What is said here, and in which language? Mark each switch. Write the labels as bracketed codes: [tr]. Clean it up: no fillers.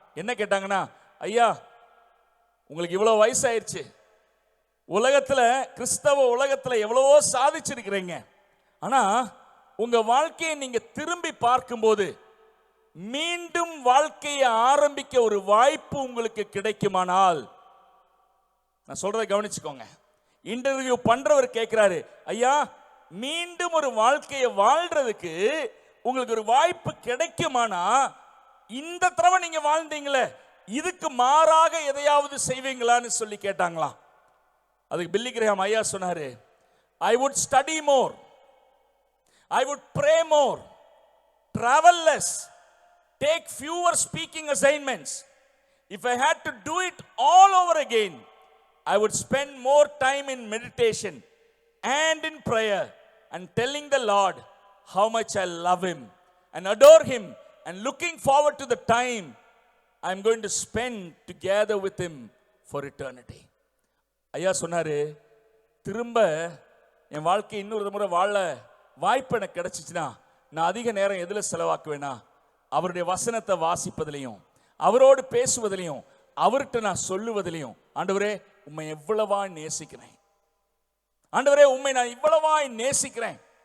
[ta] என்ன கேட்டாங்கன்னா, ஐயா உங்களுக்கு இவ்வளவு வயசாயிருச்சு, உலகத்துல கிறிஸ்தவ உலகத்துல எவ்வளவோ சாதிச்சிருக்கிறீங்க, ஆனா உங்க வாழ்க்கையை நீங்க திரும்பி பார்க்கும்போது மீண்டும் வாழ்க்கையை ஆரம்பிக்க ஒரு வாய்ப்பு உங்களுக்கு கிடைக்குமானால், நான் சொல்றதை கவனிச்சுக்கோங்க. இன்டர்வியூ பண்றவர் கேட்கிறாரு, ஐயா மீண்டும் ஒரு வாழ்க்கையை வாழ்றதுக்கு உங்களுக்கு ஒரு வாய்ப்பு கிடைக்குமானா, இந்த தடவை நீங்க வாழ்ந்தீங்களே இதுக்கு மாறாக எதையாவது செய்வீங்களான்னு சொல்லி கேட்டாங்களாம். அதுக்கு பில்லி கிரஹாம் ஐயா சொன்னாரு, [en] I would study more, I would pray more, travel less, take fewer speaking assignments. If I had to do it all over again, I would spend more time in meditation and in prayer and telling the Lord how much I love him and adore him and looking forward to the time I'm going to spend together with him for eternity. [ta] ஐயா சொன்னாரு, திரும்ப என் வாழ்க்கை இன்னொரு முறை வாழ வாய்ப்பு எனக்கு கிடைச்சிச்சுன்னா நான் அதிக நேரம் எதில் செலவாக்குவேனா, அவருடைய வசனத்தை வாசிப்பதிலையும் அவரோடு பேசுவதிலையும் அவர்கிட்ட நான் சொல்லுவதிலையும். ஆண்டவரே உம்மை எவ்வளவா நேசிக்கிறேன், ஆண்டவரே உம்மை நான் இவ்வளவாய் நேசிக்கிறேன்.